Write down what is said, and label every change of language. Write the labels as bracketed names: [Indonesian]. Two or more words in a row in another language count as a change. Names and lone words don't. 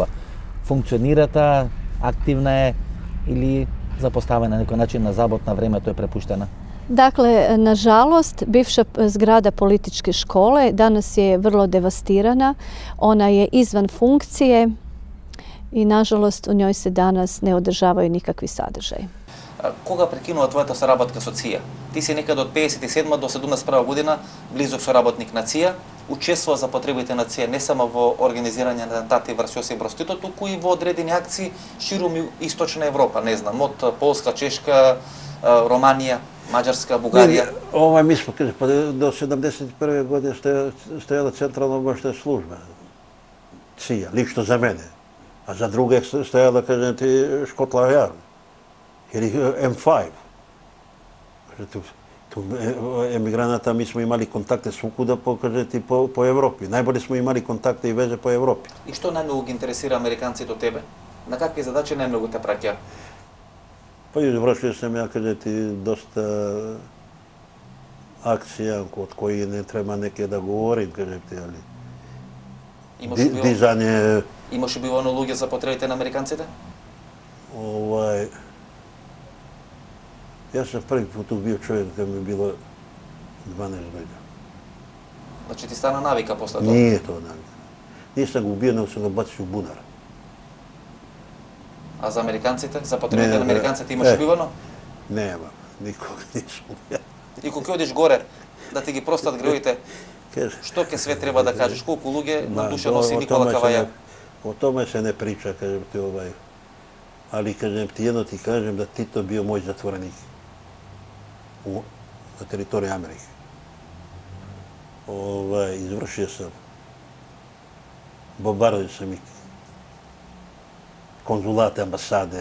[Macedonian] Функционира таа, активна е или запоставена на некој начин на забот на времето е препуштена? [Croatian] Dakle, nažalost, bivša zgrada političke škole danas je vrlo devastirana. Ona je izvan funkcije i nažalost u njoj se danas ne održavaju nikakvi sadržaji. [Macedonian] Кога прекинува твојата соработка со ЦИА? Ти си некаде од 57 до 71 година близок соработник на ЦИА, учествува за потребите на ЦИА не само во организирање на атентати врз Јосип Брз Тито, туку и во одредени акции ширум Источна Европа, не знам, од Полска, Чешка, Романија, Маđarska, Бугарија. [Serbian] Mi smo, kaže, pa do 71. godine stajala centralna obavještajna služba, CIA, lično za mene. A za druge stajala, kažem ti, Škotland Yard ili M5. Tu emigranata mi smo imali kontakte svukuda po Evropi. Najbolje smo imali kontakte i veze po Evropi. [Macedonian] И што најмногу ги интересира американците од тебе? На какви задачи најмногу те праќа? [Serbian] Pa izvršio sam ja, kaže ti, dosta akcija od kojih ne treba neke da govorim, kaže ti, ali dizanje... [Macedonian] Имаше бивано луѓе за потребите на американците? [Serbian] Ja sam prvi put ubio čovjek kad mi je bilo 12 godina. Znači ti stana navika posle toga? Nije to navika. Nisam ga ubio, nego sam ga bacio u bunar. [Macedonian] A za американците, за потребите на американците имаше бивано? [Serbian] Nema, nikoga nisam ubio. [Macedonian] И кога одиш горе, да ти ги простат греовите, што ке све треба да кажеш? Колку луѓе на душа носи Никола Каваја? [Serbian] O tome se ne priča, kažem ti, ali kažem ti, jedno ti kažem da Tito bio moj zatvorenik na teritoriji Amerike. Izvršio sam, bombardio sam i konzulate, ambasade.